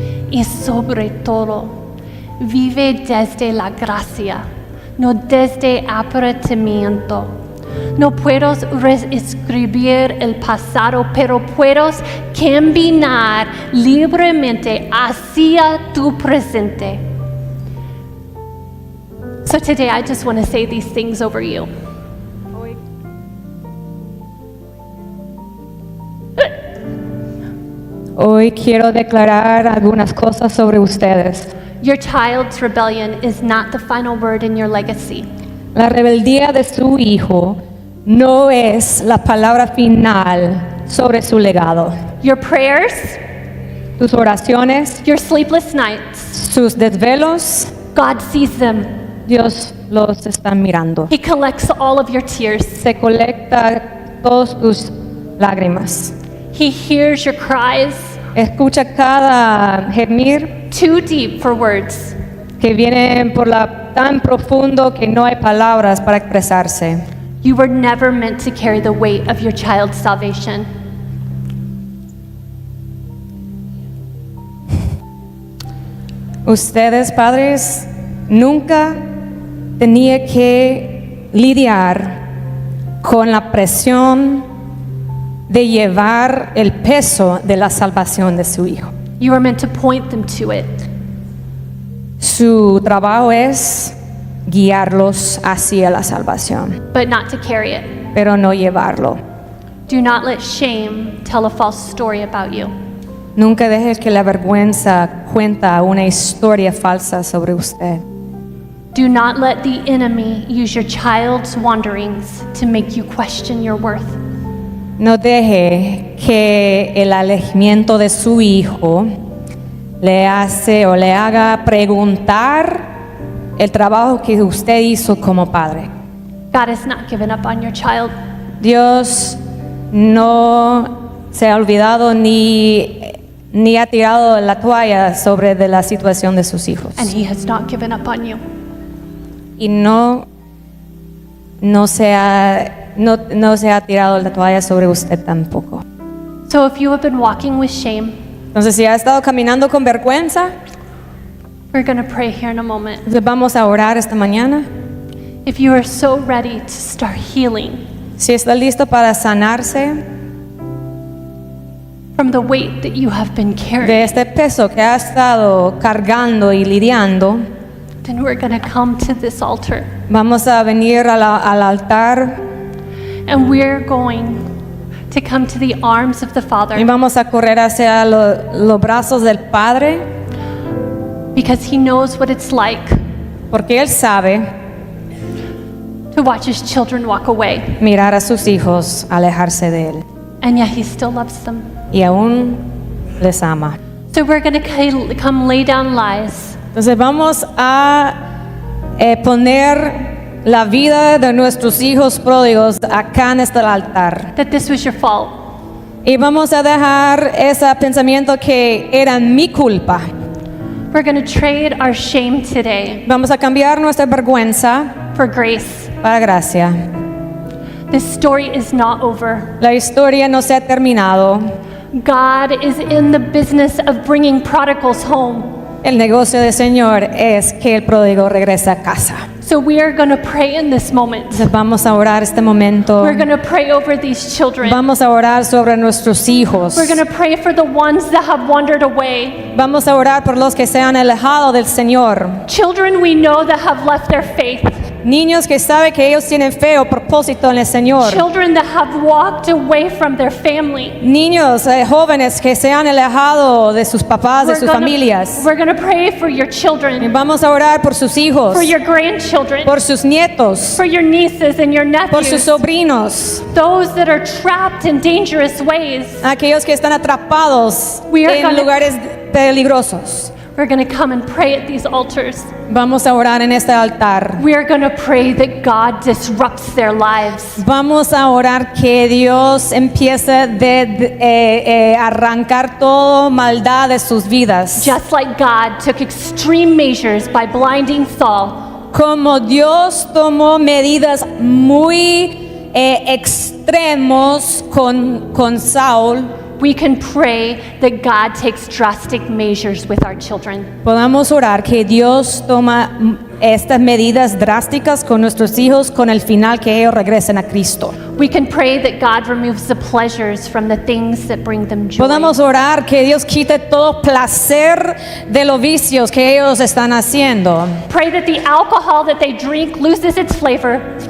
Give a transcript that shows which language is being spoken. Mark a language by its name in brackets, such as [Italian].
[Spanish] Y sobre todo, vive desde la gracia, no desde apretamiento. No puedo reescribir el pasado, pero puedo caminar libremente hacia tu presente. [English] So today I just want to say these things over you. [Spanish] Hoy quiero declarar algunas cosas sobre ustedes. [English] Your child's rebellion is not the final word in your legacy. [Spanish] La rebeldía de su hijo no es la palabra final sobre su legado. [English] Your prayers, [Spanish] Tus oraciones, [English] your sleepless nights, [Spanish] sus desvelos, [English] God sees them. [Spanish] Dios los está mirando. [English] He collects all of your tears. [Spanish] Se colecta todas tus lágrimas. [English] He hears your cries, [Spanish] Escucha cada gemir [English] too deep for words. [Spanish] que viene por tan profundo que no hay palabras para expresarse. [English] You were never meant to carry the weight of your child's salvation. [Spanish] Ustedes, padres, nunca tenía que lidiar con la presión de llevar el peso de la salvación de su hijo. [English] You were meant to point them to it. [Spanish] Su trabajo es guiarlos hacia la salvación, [English] But not to carry it. [Spanish] pero no llevarlo. [English] Do not let shame tell a false story about you. [Spanish] Nunca dejes que la vergüenza cuenta una historia falsa sobre usted. [English] Do not let the enemy use your child's wanderings to make you question your worth. [Spanish] No deje que el alejamiento de su hijo le haga preguntar el trabajo que usted hizo como padre. [English] God has not given up on your child. [Spanish] Dios no se ha olvidado ni ha tirado la toalla sobre de la situación de sus hijos. [English] And he has not given up on you. [Spanish] Y no no se ha tirado la toalla sobre usted tampoco. [English] So if you have been walking with shame, [Spanish] Entonces, si ha estado caminando con vergüenza, [English] we're going to pray here in a moment. [Spanish] entonces vamos a orar esta mañana. [English] If you are so ready to start healing [Spanish] Si está listo para sanarse [English] from the weight that you have been carrying, [Spanish] de este peso que ha estado cargando y lidiando, [English] then we're going to come to this altar [Spanish] vamos a venir al altar [English] and we're going to come to the arms of the [Spanish] y [English] Father [Spanish] vamos a correr hacia los brazos del Padre, [English] because He knows what it's like [Spanish] porque Él sabe [English] to watch His children walk away, [Spanish] mirar a sus hijos alejarse de Él, [English] and yet He still loves them. [Spanish] y aún les ama. [English] So we're going to come lay down lies [Spanish] Entonces vamos a poner la vida de nuestros hijos pródigos acá en este altar. [English] that this was your fault, [Spanish] Y vamos a dejar ese pensamiento que era mi culpa. [English] we're going to trade our shame today [Spanish] Vamos a cambiar nuestra vergüenza [English] for grace. [Spanish] para gracia. [English] This story is not over. [Spanish] La historia no se ha terminado. [English] God is in the business of bringing prodigals home. [Spanish] El negocio del Señor es que el pródigo regrese a casa. [English] So we are going to pray in this moment. [Spanish] Entonces vamos a orar este momento. [English] We're going to pray over these children. [Spanish] Vamos a orar sobre nuestros hijos. [English] We're going to pray for the ones that have wandered away. [Spanish] Vamos a orar por los que se han alejado del Señor. [English] Children we know that have left their faith. [Spanish] Niños que saben que ellos tienen fe o propósito en el Señor. [English] Children that have walked away from their family. [Spanish] Niños, jóvenes que se han alejado de sus papás, de sus familias. [English] We're going to pray for your [Spanish] Y [English] children, [Spanish] vamos a orar por sus hijos, [English] for your grandchildren, [Spanish] por sus nietos, [English] for your nieces and your [Spanish] por sus [English] nephews, [Spanish] sobrinos, [English] those that are trapped in dangerous ways. [Spanish] aquellos que están atrapados [English] We are [Spanish] en [English] gonna- [Spanish] lugares peligrosos. [English] We're going to come and pray at these altars. [Spanish] Vamos a orar en este altar. [English] We are going to pray that God disrupts their lives. [Spanish] Vamos a orar que Dios empiece de arrancar toda maldad de sus vidas. [English] Just like God took extreme measures by blinding Saul, [Spanish] Como Dios tomó medidas muy extremos con Saúl, [English] we can pray that God takes drastic measures with our children. [Spanish] podamos orar que Dios toma estas medidas drásticas con nuestros hijos con el final que ellos regresen a Cristo. [English] We can pray that God removes the pleasures from the things that bring them joy. [Spanish] Podamos orar que Dios quite todo placer de los vicios que ellos están haciendo. [English] Pray that the alcohol that they drink loses its flavor.